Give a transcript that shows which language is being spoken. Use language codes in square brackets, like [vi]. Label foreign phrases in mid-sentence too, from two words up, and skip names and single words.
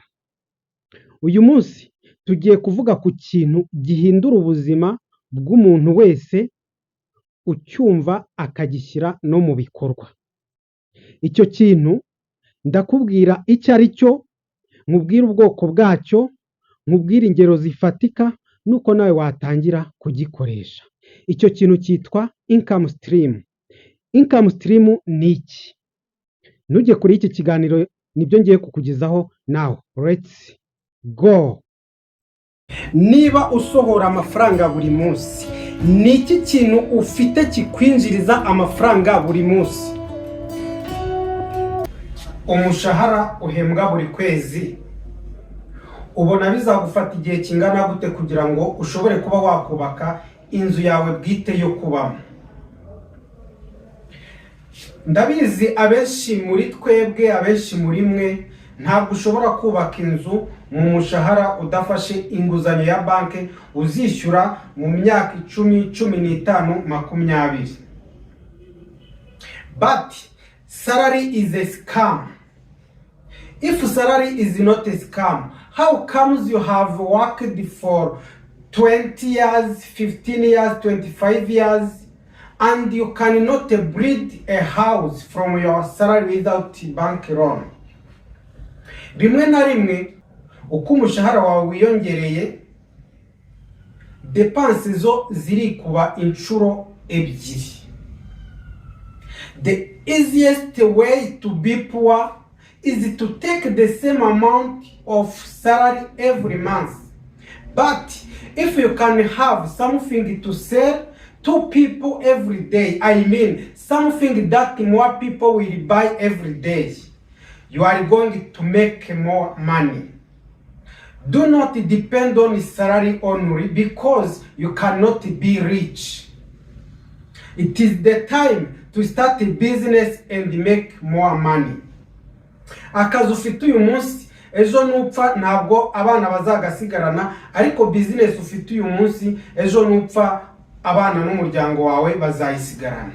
[rw] Uyu munsi tugiye kuvuga ku kintu gihindura ubuzima bw'umuntu wese ucyumva akagishyira no mu bikorwa. Icyo kintu ndakubwira icyo ari cyo, nkubwire ubwoko bwacyo, nkubwire ingero zifatika nuko nawe watangira kugikoresha. Icyo kintu cyitwa [en] income stream. Income stream [rw] ni iki? Ntujye kuri iki kiganiro, nibyo ngiye kukugezaho. [en] Now let's go. [rw] Niba usohora amafaranga buri munsi, ni iki kintu ufite kikwinjiriza amafaranga buri munsi? Umushahara uhembwa buri kwezi, ubona bizagufata igihe kingana gute kugira ngo ushobore kuba wakubaka inzu yawe bwite yo kubamo? Ndabizi abenshi muri twebwe, abenshi muri mwe, ntabwo ushobora kubaka inzu mu mushahara udafashe inguzanyo ya banki uzishyura mu myaka 10, 15, 20. [en] But salary is a scam. If salary is not a scam, how comes you have worked for 20 years, 15 years, 25 years, and you cannot build a house from your salary without bank loan? [rw] Rimwe na rimwe uko umushahara wawe wiyongereye, depense zo zirikuba inshuro ebyiri. [en] The easiest way to be poor is to take the same amount of salary every month. But if you can have something to sell to people every day, I mean something that more people will buy every day, you are going to make more money. Do not depend on salary only, because you cannot be rich. It is the time to start a business and make more money. [rw] Akazi ufite uyu munsi, ejo nupfa ntabwo abana bazagasigarana, ariko business ufite uyu munsi, ejo nupfa abana n'umuryango wawe bazayisigarana.